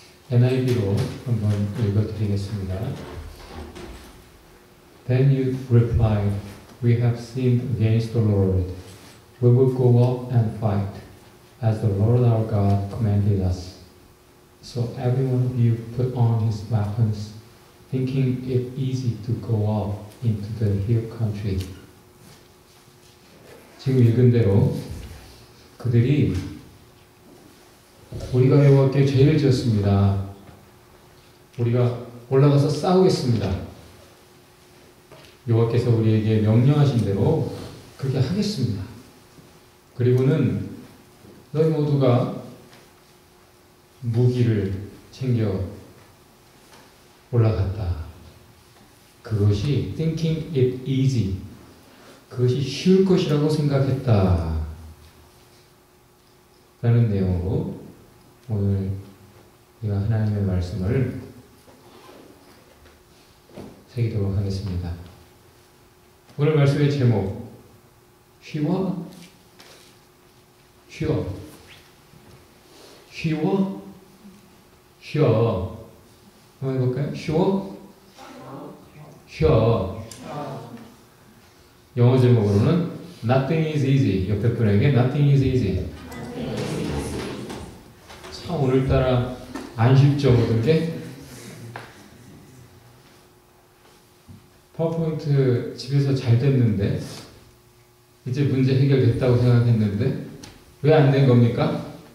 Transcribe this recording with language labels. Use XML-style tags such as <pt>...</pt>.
<ko>NIV로 한번 읽어드리겠습니다.</ko> <en>Then you replied, We have sinned against the Lord. We will go up and fight, as the Lord our God commanded us. So every one of you put on his weapons, thinking it easy to go up into the hill country.</en> <ko>지금 읽은 대로 그들이 우리가 여호와께 죄를 지었습니다. 우리가 올라가서 싸우겠습니다. 여호와께서 우리에게 명령하신 대로 그렇게 하겠습니다. 그리고는 너희 모두가 무기를 챙겨 올라갔다. 그것이</ko> <en>thinking it easy.</en> <ko>그것이 쉬울 것이라고 생각했다. 라는 내용으로 오늘 우리가 하나님의 말씀을 새기도록 하겠습니다. 오늘 말씀의 제목 쉬워? 쉬워? 쉬워? 쉬워? 한번 해볼까요? 쉬워? 쉬워? 영어 제목으로는</ko> <en>Nothing is easy.</en> <ko>옆에 분에게</ko> <en>Nothing is easy.</en> <ko>참 오늘따라 안 쉽죠, 모든 게? 파워포인트 집에서 잘 됐는데 이제 문제 해결됐다고 생각했는데 왜 안 된 겁니까?</ko>